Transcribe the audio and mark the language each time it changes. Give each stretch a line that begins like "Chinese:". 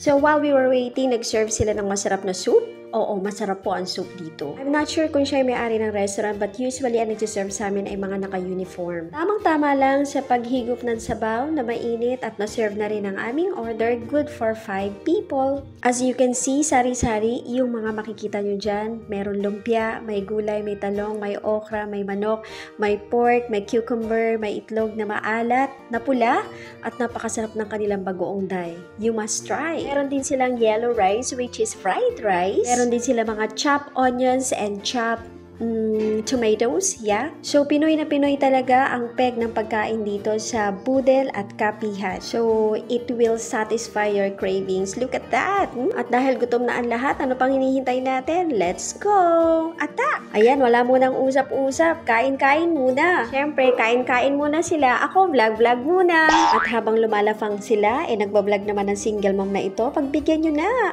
English: So while we were waiting,
Filipino: nag-serve sila ng masarap na soup. Oo, masarap po ang soup dito.
English: I'm not sure
Filipino: kung siya may-ari ng restaurant
English: but usually
Filipino: ang nagsiserve sa amin ay mga naka-uniform. Tamang-tama lang sa paghigop ng sabaw na mainit at na-serve na rin ang aming order.
English: Good for 5 people. As you can see,
Filipino: sari-sari yung mga makikita nyo dyan. Meron lumpia, may gulay, may talong, may okra, may manok, may pork, may cucumber, may itlog na maalat, na pula, at napakasarap ng kanilang bagoong day.
English: You must try.
Filipino: Meron din silang yellow rice
English: which is fried rice.
Filipino: Meron din sila mga
English: chopped onions and chopped tomatoes, yeah.
Filipino: So, Pinoy na Pinoy talaga ang peg ng pagkain dito sa Budel at Kapihan.
English: So, it will satisfy your cravings. Look at that!
Filipino: At dahil gutom na ang lahat, ano pang hinihintay natin?
English: Let's go! Attack!
Filipino: Ayan, wala munang usap-usap. Kain-kain muna. Siyempre, kain-kain muna sila. Ako, vlog-vlog muna. At habang lumalafang sila, nagbablog naman ng single mom na ito. Pagbigyan nyo na.